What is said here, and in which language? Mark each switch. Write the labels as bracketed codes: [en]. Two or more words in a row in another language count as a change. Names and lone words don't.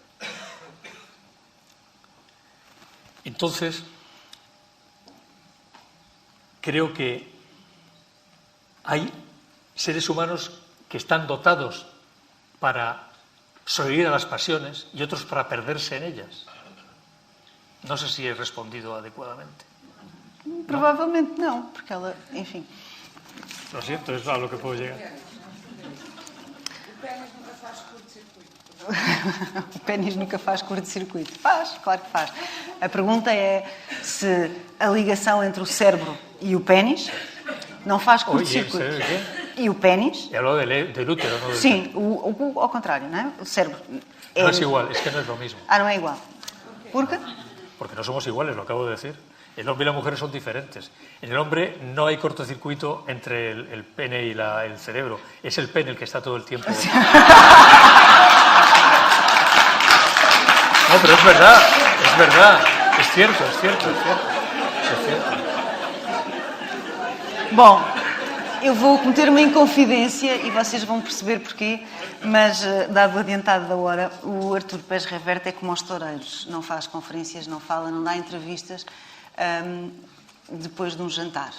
[es] Entonces, creo que hay seres humanos que están dotados para sobrevivir a las pasiones y otros para perderse en ellas. No sé si he respondido adecuadamente. [pt] Provavelmente não, porque ela, enfim. [es] Lo siento, es a lo que puedo llegar. [pt] O pênis nunca faz curto-circuito. O pênis nunca faz curto-circuito. Faz, claro que faz. A pergunta é se a ligação entre o cérebro e o pênis não faz curto-circuito. E o pênis? [es] He hablado del útero, no del [pt] Sim, ao contrário, não é? O cérebro. [es] No es igual, es que no es lo mismo. [pt] Ah, não é igual. Por quê? [es] Porque no somos iguales, lo acabo de decir. El hombre y la mujer son diferentes. En el hombre no hay cortocircuito entre el pene y el cerebro. Es el pene el que está todo el tiempo. No, pero es verdad. Es cierto. [pt] Bom, eu vou cometer uma inconfidência e vocês vão perceber porquê, mas, dado o adiantado da hora, o Artur Pérez Reverte é como aos toureiros. Não faz conferências, não fala, não dá entrevistas depois de um jantar.